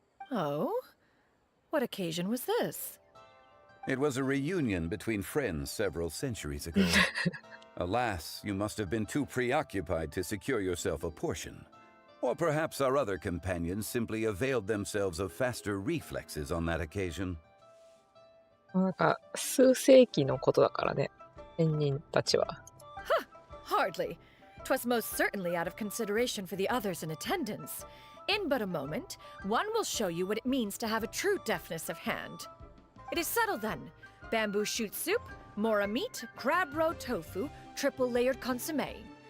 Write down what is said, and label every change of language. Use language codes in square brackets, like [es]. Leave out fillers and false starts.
[en] Oh? What occasion was this? It was a reunion between friends several centuries ago. Alas, you must have been too preoccupied to secure yourself a portion. Or perhaps our other companions simply availed themselves of faster reflexes on that occasion. [ja] なんか数世紀のことだからね、仙人たちは。 [en] Hardly. 'Twas most certainly out of consideration for the others in attendance. In but a moment, one will show you what it means to have a true deftness of hand. It is settled then. Bamboo shoot soup, mora meat, crab roe tofu, triple layered consomme.